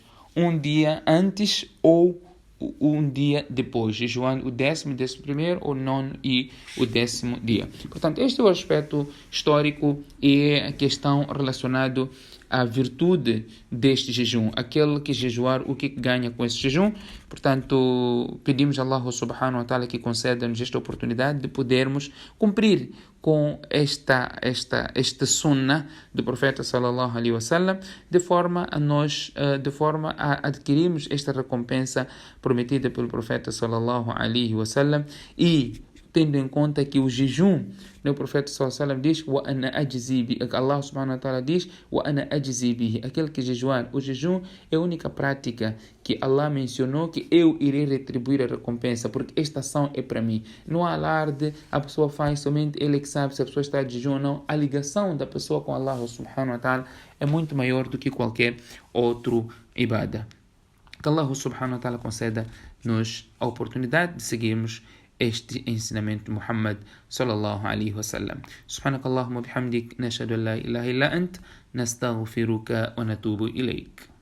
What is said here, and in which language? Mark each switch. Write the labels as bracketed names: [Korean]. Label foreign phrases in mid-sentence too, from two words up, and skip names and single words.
[Portuguese] Um dia antes ou um dia depois, jejuando o 10º, 11º, o 9º e o 10º dia. Portanto, este é o aspecto histórico e a questão relacionada à virtude deste jejum. Aquele que jejuar, o que ganha com esse jejum. Portanto, pedimos a Allah [Arabic] سبحانه وتعالى [Portuguese] que conceda-nos esta oportunidade de podermos cumprir com esta sunna do profeta [Arabic] صلى الله عليه وسلم, [Portuguese] de forma a adquirirmos esta recompensa prometida pelo profeta [Arabic] صلى الله عليه وسلم, [Portuguese] e tendo em conta que o jejum, o profeta [Arabic] صلى الله عليه وسلم [Portuguese] diz: [Arabic] وأنا أجزي به, [Portuguese] Allah [Arabic] سبحانه وتعالى [Portuguese] diz: [Arabic] وأنا أجزي به, [Portuguese] aquele que jejuar. O jejum é a única prática que Allah mencionou que eu irei retribuir a recompensa, porque esta ação é para mim. Não há alarde, a pessoa faz, somente ele que sabe se a pessoa está de jejum ou não. A ligação da pessoa com Allah [Arabic] سبحانه وتعالى [Portuguese] é muito maior do que qualquer outro ibadah. Que Allah [Arabic] سبحانه وتعالى [Portuguese] conceda-nos a oportunidade de seguirmos este ensinamento de Muhammad [Arabic] صلى الله عليه وسلم. سبحانك اللهم بحمدك نشهد أن لا إله إلا أنت نستغفرك ونتوب إليك.